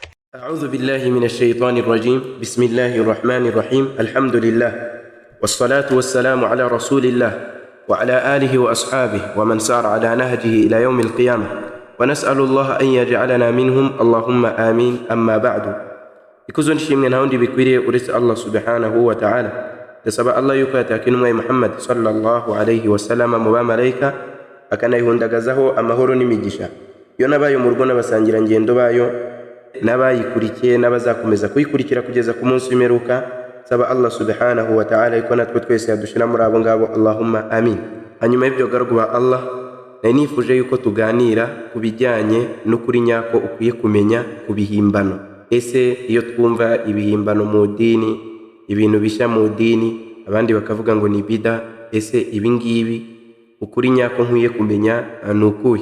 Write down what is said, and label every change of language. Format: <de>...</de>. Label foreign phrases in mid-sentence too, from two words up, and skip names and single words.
<ar>أعوذ بالله من الشيطان الرجيم. بسم الله الرحمن الرحيم. الحمد لله والصلاة والسلام على رسول الله وعلى آله وأصحابه ومن سار على نهجه إلى يوم القيامة، ونسأل الله أن يجعلنا منهم، اللهم آمين. أما بعد،</ar> <rw>ikuzo nshimwe nta wundi bikwiriye uretse Allah</rw> <ar>سبحانه وتعالى.</ar> <rw>Ndasaba Allah yuko yatakinumwe Muhammad</rw> <ar>صلى الله عليه وسلم</ar> <rw>mu bamarayika akanayihundagazaho amahoro n'imigisha yo nabayo mu rugo n'abasangira ngendo bayo n'abayikurikiye n'abazakomeza kuyikurikira kugeza ku munsi w'imperuka. Saba Allah</rw> <ar>سبحانه وتعالى</ar> <rw>yuko natwe twese yadushira muri abo ngabo,</rw> <ar>اللهم آمين.</ar> <rw>Hanyuma y'ibyo gargu ba Allah, nari nifuje yuko tuganira ku bijyanye n'ukuri nyako ukwiye kumenya ku bihimbano. Ese iyo twumva ibihimbano mu dini, ibintu bishya mu dini, abandi bakavuga ngo ni bida, ese ibingibi ukuri nyako nkwiye kumenya ni ukuhe?</rw>